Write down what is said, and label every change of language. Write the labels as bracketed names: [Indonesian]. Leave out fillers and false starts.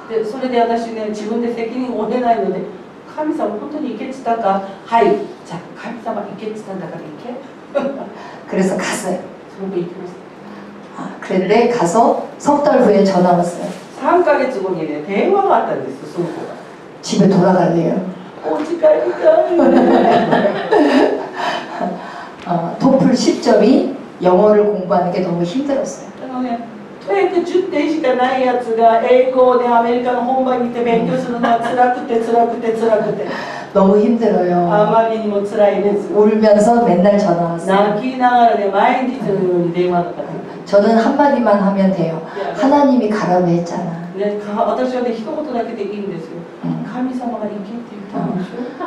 [Japanese] でそれで私ね自分で責任を負えないので神様本当に行けって言ったかはいじゃあ神様行けって言ったんだから行け [Korean] 그래서 갔어요. [Japanese] その子行きました [Korean] 그런데 가서 석 달 후에 전화 왔어요. [Japanese] 3ヶ月後にね電話があったんですよその子が [Korean] 집에 돌아갈래요. [Japanese] お家帰りたい [Korean] 토플 10점이 영어를 공부하는 게 너무 힘들었어요. [Japanese] トエク10点しかないやつが英語でアメリカの本場に行って勉強するのは辛くて辛くて辛くて [Korean] 너무 힘들어요. [Japanese] あまりにも辛いです [Korean] 울면서 맨날 전화 왔어요. [Japanese] 泣きながらね毎日のように電話がかかって [Korean] 저는 한마디만 하면 돼요. 하나님이 가라고 했잖아. [Japanese] ね私はね一言だけでいいんですよ神様が行けって言ったんでしょ